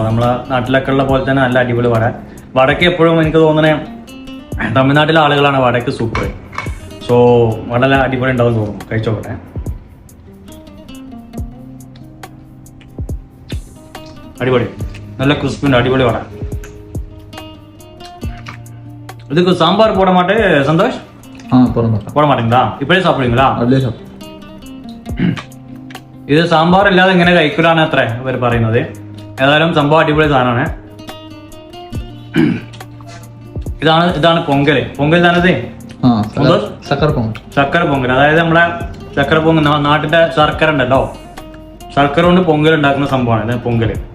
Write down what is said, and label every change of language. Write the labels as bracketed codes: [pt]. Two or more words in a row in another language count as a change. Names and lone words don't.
[ml] നമ്മളെ നാട്ടിലൊക്കെ ഉള്ള പോലെ തന്നെ നല്ല അടിപൊളി വട. വടക്ക് എപ്പോഴും എനിക്ക് തോന്നണേ തമിഴ്നാട്ടിലെ ആളുകളാണ് വടക്ക് സൂപ്പർ. സോ വട അടിപൊളി ഉണ്ടാവും തോന്നുന്നു. കഴിച്ചോട്ടെ. അടിപൊളി, നല്ല ക്രിസ്പിൻ്റെ അടിപൊളി വട. [ta] இதுக்கு சாம்பார் போட மாட்டே சந்தோஷ்? போட மாட்டீங்களா? இப்படியே சாப்பிடுவீங்களா? [ml] ഇത് സാമ്പാർ ഇല്ലാതെ ഇങ്ങനെ കഴിക്കൂലാണ് അത്ര ഇവർ പറയുന്നത്. ഏതായാലും സംഭവം അടിപൊളി സാധനമാണ്. ഇതാണ് പൊങ്കൽ. പൊങ്കൽ താനത് ചക്കര പൊങ്കൽ. അതായത് നമ്മളെ ചക്കര പൊങ്കൽ, നാട്ടിന്റെ ശർക്കര ഉണ്ടല്ലോ, ശർക്കര കൊണ്ട് പൊങ്കൽ ഉണ്ടാക്കുന്ന സംഭവമാണ് ഇത് പൊങ്കൽ.